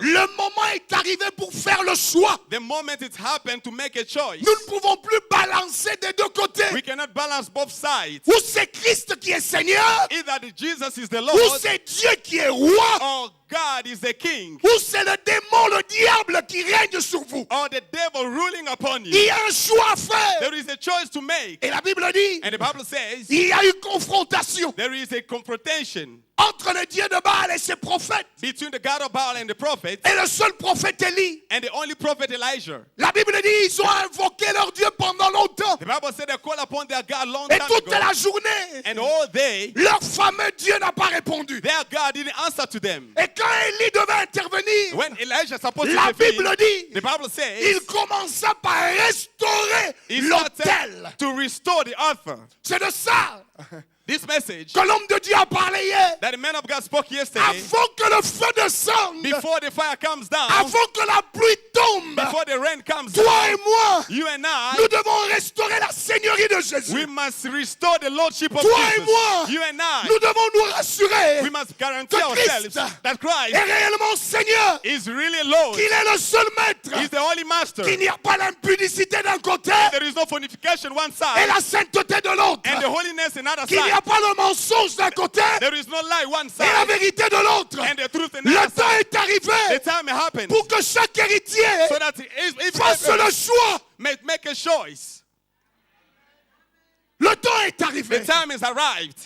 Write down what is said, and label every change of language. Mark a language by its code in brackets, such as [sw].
[fr] le moment est arrivé pour faire le choix. [en] the moment it happened to make a choice, [fr] Nous ne pouvons plus balancer des deux côtés. [en] we cannot balance both sides. [fr] Ou c'est Christ qui est Seigneur, [en] Either Jesus is the [fr] ou [en] Lord, [fr] c'est Dieu qui est roi, [en] or God is the King, [fr] ou c'est le démon, le diable qui règne sur vous. [en] or the devil ruling upon [fr] Il [en] you. [fr] y a un choix à faire. [en] There is a choice to make. [fr] Et la Bible dit, [en] And the Bible says [fr] il y a eu confrontation [en] there is a confrontation [fr] entre le Dieu de Baal et ses prophètes. [en] between the God of Baal and the prophet, [fr] Et le seul prophète Élie. [en] and the only prophet Elijah. [fr] La Bible dit, ils ont invoqué leur Dieu pendant longtemps. [en] The Bible said they called upon their God long [fr] Et [en] time [fr] toute [en] ago, [fr] la journée, [en] and all day [fr] leur fameux Dieu n'a pas répondu. [en] their God didn't answer to them. [fr] Et quand Élie devait intervenir, [en] When Elijah supposed to [fr] la [en] intervene, [fr] Bible dit, [en] the Bible says [fr] il commença par restaurer [en] he [fr] l'autel. [en] started to restore the altar. [fr] C'est de ça [en] This message [fr] que l'homme de Dieu a parlé hier. [en] that the man of God spoke yesterday, [fr] Avant que le feu descende, [en] before the fire comes down, [fr] avant que la pluie tombe, [en] before the rain comes [fr] toi et [en] down, [fr] moi, [en] you and [fr] nous [en] I, [fr] devons restaurer la seigneurie de Jésus. [en] we must restore the lordship of [fr] Toi et [en] Jesus. [fr] moi, [en] You and I, [fr] nous devons nous rassurer [en] we must guarantee [fr] que [en] ourselves [fr] Christ [en] that Christ [fr] est réellement Seigneur, [en] is really Lord. [fr] qu'il est le seul maître, [en] He's the only master. [fr] qu'il n'y a pas l'impudicité d'un côté [en] There is no fornication one [fr] et [en] side [fr] la sainteté de l'autre, [en] and the holiness another [fr] qu'il n'y a [en] side. [fr] pas le mensonge d'un côté [en] There is no lie one [fr] et la [en] side [fr] vérité de l'autre. [en] and the truth [fr] Le [en] another [fr] temps [en] side. [fr] est arrivé [en] The time happens [fr] pour que chaque héritier [en] so that if [fr] fasse le choix. [en] make a choice. [fr] Le temps est arrivé [en] The time has arrived